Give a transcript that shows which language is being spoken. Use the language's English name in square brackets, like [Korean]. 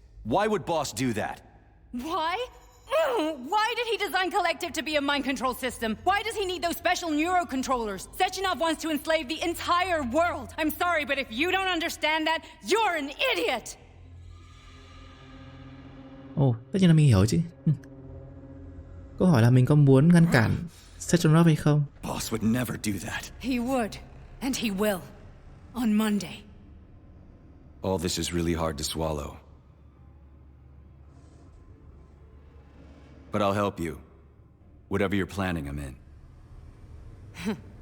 [English] Why would Boss do that? Why? Why did he design Collective to be a mind control system? Why does he need those special neurocontrollers? Sechenov wants to enslave the entire world. I'm sorry, but if you don't understand that, you're an idiot! [Vietnamese] Ồ, tất nhiên là mình hiểu chứ. Câu hỏi là mình có muốn ngăn cản Sechenov hay không? [English] Boss would never do that. He would, and he will. On Monday. All this is really hard to swallow. But I'll help you. Whatever you're planning, I'm in.